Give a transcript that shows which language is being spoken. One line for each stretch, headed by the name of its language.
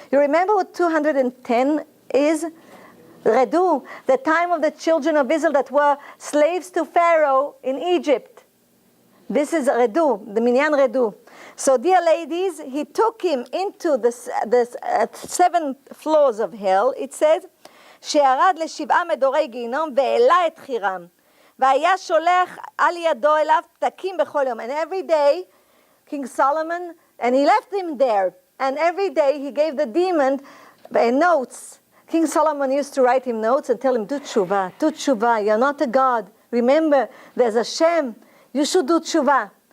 English: You remember what 210 is? Redu, the time of the children of Israel that were slaves to Pharaoh in Egypt. This is Redu, the Minyan Redu. So, dear ladies, he took him into the 7 floors of hell. It says,
Hebrew: שירד לשבעה מדורי גיהינום והעלה את חירם. והיה שולח על ידו אליו פתקים בכל יום.
English: And every day, King Solomon, and he left him there. And every day he gave the demon notes. King Solomon used to write him notes and tell him, do tshuva, you're not a god. Remember, there's a Shem. You should do tshuva.